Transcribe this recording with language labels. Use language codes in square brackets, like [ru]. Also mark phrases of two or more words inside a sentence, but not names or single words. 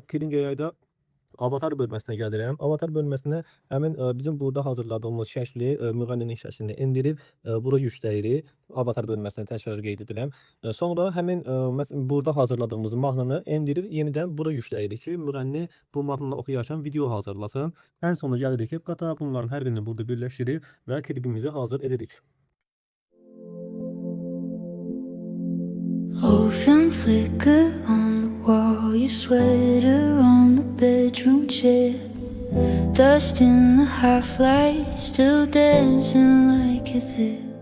[az] Klingeyada avatar bölməsinə gəlirəm. Avatar bölməsinə həmin bizim burada hazırladığımız şəkli, müğənninin şəklini endirib bura yükləyirik. Avatar bölməsinə təkrar qeyd edirəm. Sonra həmin burada hazırladığımız mahnını endirib yenidən bura yükləyirik ki, müğənni bu mahnını oxuyarkən video hazırlasın. Ən sonunda gəlirik ki, qata bunların hər birini burada birləşdirib və klipimizi hazır edirik. [en] Ocean flicker on the wall, your sweater on the bedroom chair. Dust in the half-light, still dancing like you're there.